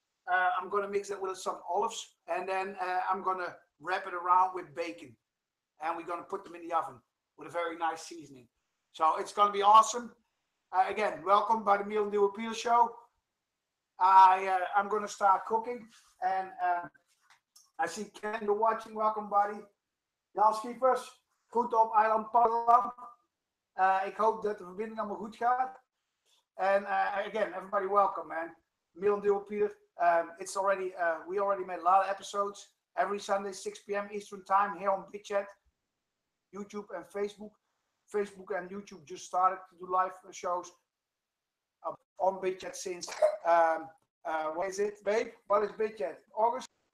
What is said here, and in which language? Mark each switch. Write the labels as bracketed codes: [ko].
[en] I'm gonna mix it with some olives, and then I'm gonna wrap it around with bacon, and we're gonna put them in the oven with a very nice seasoning. So it's gonna be awesome. Again, welcome by the Meal and Deal with Pieter show. I'm gonna start cooking, and I see Kendall watching. Welcome, buddy. [nl] Jan Schiepers, goed op eiland Paddeland. Ik hoop dat de verbinding allemaal goed gaat. [en] And again, everybody welcome, man. Meal and Deal with Pieter. It's already we already made a lot of episodes every Sunday 6 p.m. Eastern time here on BitChat, YouTube and Facebook. Facebook and YouTube just started to do live shows on BitChat since what is it, babe? What is BitChat? August?